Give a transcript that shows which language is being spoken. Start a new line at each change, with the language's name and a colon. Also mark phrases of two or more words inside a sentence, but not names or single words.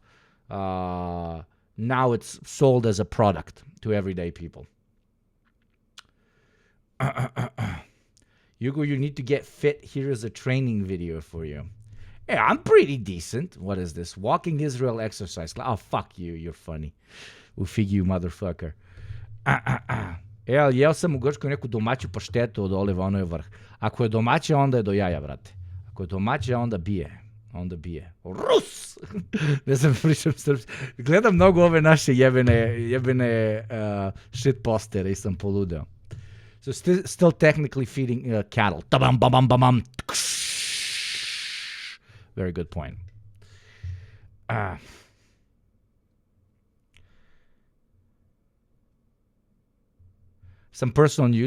English: Now it's sold as a product to everyday people. Hugo, you need to get fit. Here is a training video for you. Yeah, I'm pretty decent. What is this? Walking Israel exercise. Oh, fuck you. You're funny. Ufig you, motherfucker.
Serbian: Jel sam u Grčkoj neku domaću paštetu od oliva, ono je vrh. Ako je domaće, onda je do jaja, brate. Ako je domaće, onda bije. Onda bije. Rus! Ne znam, pričam srpski. Gledam mnogo ove naše jebene shit postere i sam poludeo.
English: So still technically feeding cattle. Tabam, bam, bam, bam. Very good point. Some personal news.